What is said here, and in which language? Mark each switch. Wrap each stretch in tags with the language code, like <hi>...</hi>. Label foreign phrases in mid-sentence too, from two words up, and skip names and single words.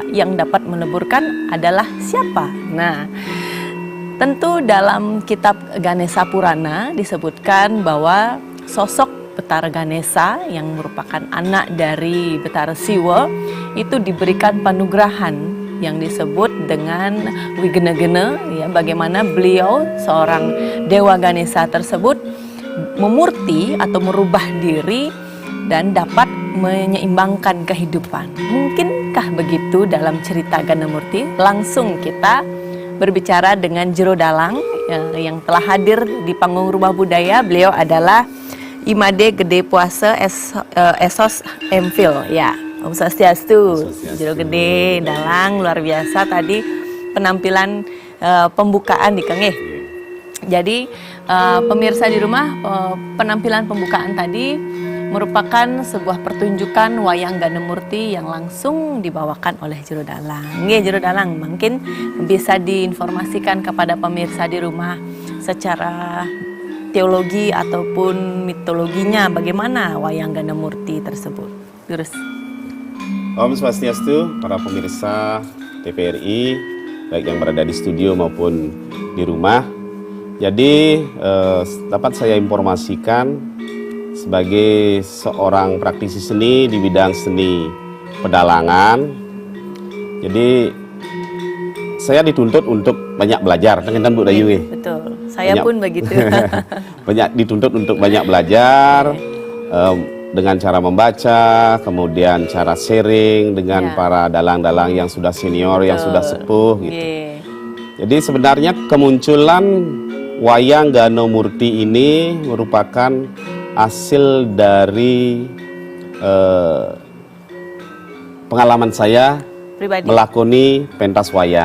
<id>Yang dapat meleburkan adalah siapa? Nah, tentu dalam kitab Ganesha Purana disebutkan bahwa sosok Betara Ganesha yang merupakan anak dari Betara Siwa itu diberikan panugrahan yang disebut dengan Wignegena, ya, bagaimana beliau seorang Dewa Ganesha tersebut memurti atau merubah diri dan dapat menyeimbangkan kehidupan. Mungkinkah begitu dalam cerita Ganamurti? Langsung kita berbicara dengan Jero Dalang yang telah hadir di panggung Rumah Budaya. Beliau adalah Imade Gede Puasa Esos Emfil, ya. Om Swastiastu. Jero Gede Dalang, luar biasa tadi penampilan pembukaan di Kengeh. Jadi pemirsa di rumah, penampilan pembukaan tadi merupakan sebuah pertunjukan wayang Ganamurti yang langsung dibawakan oleh Jero Dalang. Nggih, Jero Dalang, mungkin bisa diinformasikan kepada pemirsa di rumah secara teologi ataupun mitologinya bagaimana wayang Ganamurti tersebut. Terus. Om Swastiastu, para pemirsa TVRI, baik yang berada di studio maupun di rumah. Jadi dapat saya informasikan sebagai seorang praktisi seni di bidang seni pedalangan. Jadi saya dituntut untuk banyak belajar, kan Bu Dayu? Betul, saya pun begitu. Banyak dituntut untuk banyak belajar dengan cara membaca, kemudian cara sharing dengan para dalang-dalang yang sudah senior, yang sudah sepuh gitu. Jadi sebenarnya kemunculan wayang Ganamurti ini merupakan hasil dari pengalaman saya pribadi melakoni pentas wayang.</id>